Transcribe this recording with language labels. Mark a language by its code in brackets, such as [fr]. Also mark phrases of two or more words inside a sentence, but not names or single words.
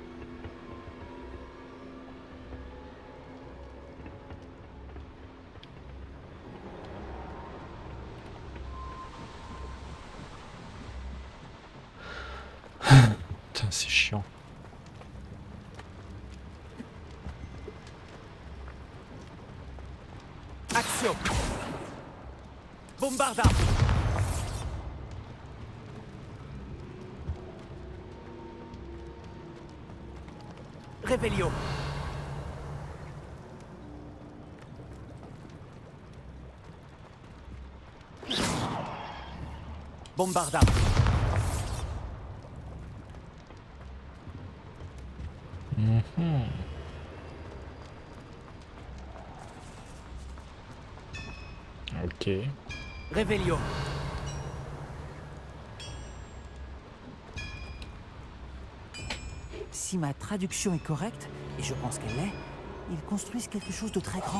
[fr] Putain, c'est chiant. Action. Bombarda. Réveillon. Bombarda. Ok. Réveillon. Si ma traduction est correcte, et je pense qu'elle l'est, ils construisent quelque chose de très grand.